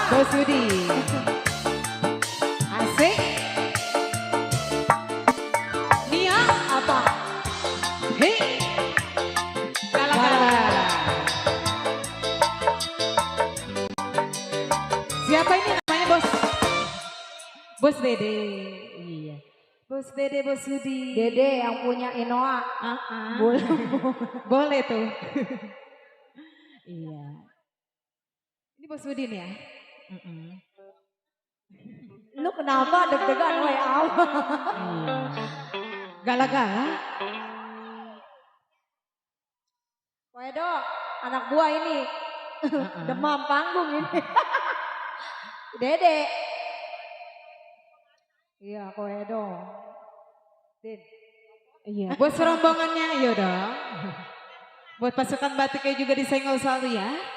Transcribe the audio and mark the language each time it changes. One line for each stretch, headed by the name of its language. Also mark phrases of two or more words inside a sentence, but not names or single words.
Indonesian: Bos Udin. Asik. Nia. Apa? Hei. Kalah. Siapa ini namanya bos? Bos Dede. Iya. Bos Dede, Bos Udin. Dede yang punya Inoa. Boleh. Boleh tuh. Iya. Ini Bos Udin ya? Lu kenapa deg-degan woi aman? Gala-gala. Wedo, anak buah ini. Demam panggung ini. Dede. Iya, Koedo. Din. Iya. Buat rombongannya, ayo dong. Buat pasukan batiknya juga disenggol selalu ya.